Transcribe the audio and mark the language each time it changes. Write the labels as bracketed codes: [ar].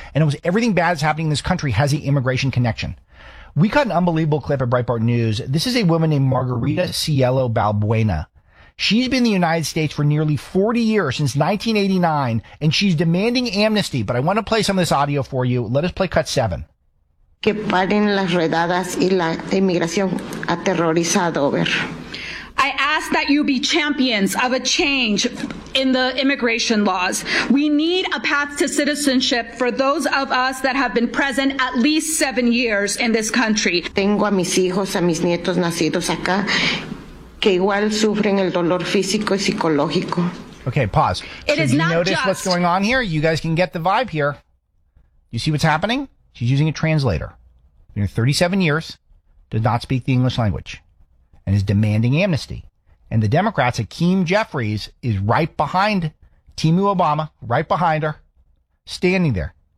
[en] And almost everything bad that's happening in this country has the immigration connection. We got an unbelievable clip at Breitbart News. This is a woman named Margarita Cielo Balbuena. She's been in the United States for nearly 40 years, since 1989, and she's demanding amnesty. But I want to play some of this audio for you. Let us play cut 7. [es] Que paren las redadas y la inmigración aterrorizada, over. [en] I ask that you be champions of a change in the immigration laws. We need a path to citizenship for those of us that have been present at least 7 years in this country. [es] Tengo a mis hijos, a mis nietos nacidos acá, que igual sufren el dolor físico y psicológico. [en] Okay, pause. It is not just. Notice what's going on here? You guys can get the vibe here. You see what's happening? She's using a translator. In 37 years, does not speak the English language. And is demanding amnesty. And the Democrats, Hakeem Jeffries, is right behind Timu Obama, right behind her, standing there.